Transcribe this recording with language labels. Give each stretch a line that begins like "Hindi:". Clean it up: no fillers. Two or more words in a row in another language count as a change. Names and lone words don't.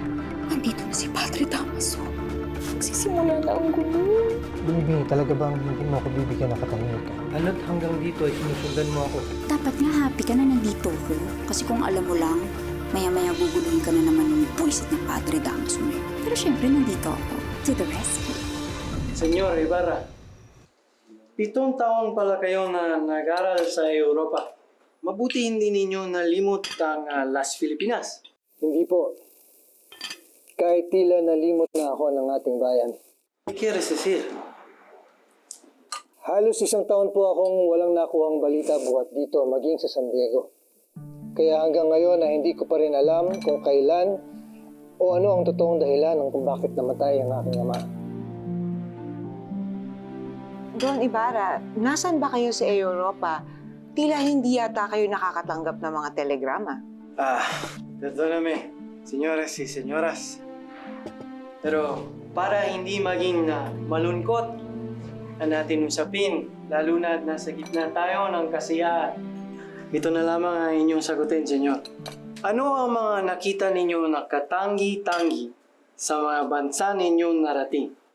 Filipino: Nandito na si Padre Damaso. Magsisimula na ang gulo. Binibini, talaga bang hindi mo ako bibigyan ng katahimik ka? Ano't hanggang dito ay sinusundan mo ako? Dapat nga happy ka na nandito ko. Kasi kung alam mo lang, maya-maya guguluhin ka na naman ng buwisit ng Padre Damaso. Pero syempre nandito ako.
English: To the rescue.
Filipino: Senyor Ibarra, 7 taon pala kayo na nag-aral sa Europa. Mabuti hindi ninyo nalimot ang Las Filipinas. Hindi po. Kahit tila nalimot na ako ng ating bayan.
Spanish: ¿Qué quieres decir?
Filipino: Halos 1 taon po akong walang nakuhang balita buhat dito, maging sa San Diego. Kaya hanggang ngayon na hindi ko pa rin alam kung kailan o ano ang totoong dahilan ng kung bakit namatay ang aking ama. Don Ibarra, nasan ba kayo sa Europa? Tila hindi yata kayo nakakatanggap ng mga telegrama.
Spanish: Perdóname, señores y señoras.
Filipino: Pero para hindi maging malungkot ang ating usapin, lalo na nasa gitna tayo ng kasiyahan, ito na lamang ang inyong sagutin, senyor. Ano ang mga nakita ninyo na katangi-tangi sa mga bansa ninyong narating?